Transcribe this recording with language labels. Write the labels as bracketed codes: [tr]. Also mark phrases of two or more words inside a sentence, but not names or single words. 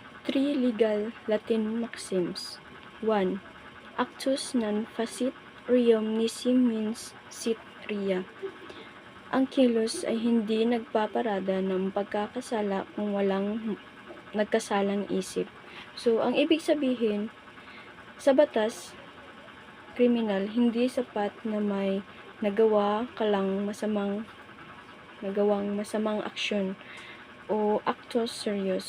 [en] Three legal Latin maxims. 1. [la] Actus non facit reum nisi means sit rea. [tl] Ang kilos ay hindi nagpaparada ng pagkakasala kung walang nagkasalang isip. So, ang ibig sabihin, sa batas, kriminal, hindi sapat na may nagawang masamang aksyon o [la] actus serious.